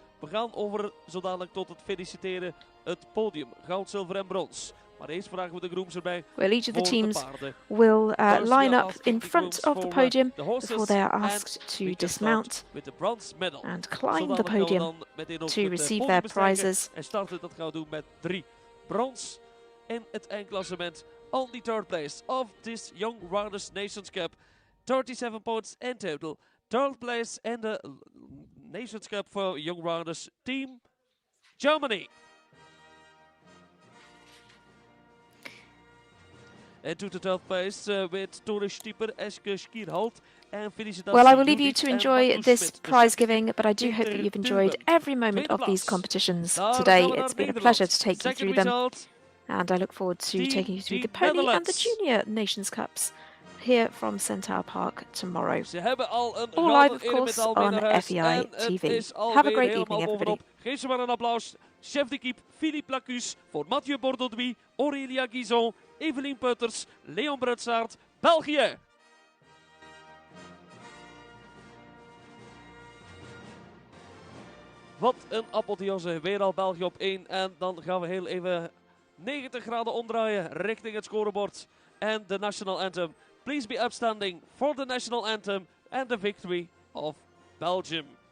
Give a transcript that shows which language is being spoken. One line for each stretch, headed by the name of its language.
Dutch: We gaan over zo dadelijk tot het feliciteren het podium. Goud, zilver en brons. Maar eerst vragen we de grooms erbij.
English: Well, each of the teams will line up in front of the podium before they are asked to dismount and climb the podium to receive their prizes.
Dutch: En starten, dat gaan we doen met 3 brons in het eindklassement.
English: On the third place of this Young Riders Nations Cup. 37 points in total. Third place in the Nations Cup for Young Riders Team Germany. And to the third place with Thora Stieper, Eske Schaarhold and Felicitas. Well, I will leave you to enjoy this prize giving, but I do hope that you've enjoyed every moment of these competitions today. It's been a pleasure to take you through them. And I look forward to taking you through the Pony and the Junior Nations Cups here from Centaur Park tomorrow. All live, of course, on FEI TV. Have a great evening, everybody.
Dutch: Geef ze maar een applaus. Chef d'équipe Philippe Lacus voor Mathieu Bourdouis, Aurélia Guisson, Evelien Putters, Leon Brutsart, België. Wat een apotheose. Weer al België op 1. En dan gaan we heel even 90 graden omdraaien richting het scorebord. En de National Anthem.
English: Please be upstanding for the National Anthem and the victory of Belgium.